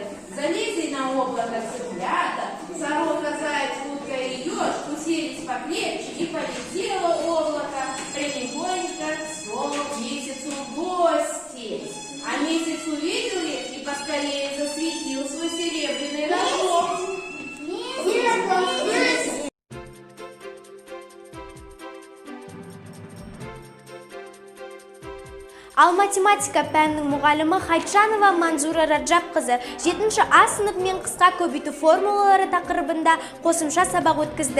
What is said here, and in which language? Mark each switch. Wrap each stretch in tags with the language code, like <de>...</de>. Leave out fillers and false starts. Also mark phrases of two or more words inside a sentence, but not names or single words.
<ru>Залезли на облако цыплята, сорока, заяц, утка и еж уселись покрепче, и полетело облако прямиконько к месяцу в гости. А месяц увидел их и поскорее засветил свой серебряный рожок.</ru> <kk>Ал математика пәнінің мұғалімі Хайчанова Манзура Раджабқызы 7-ші А сыныбымен қысқа көбейту формулалары тақырыбында қосымша сабақ өткізді.</kk>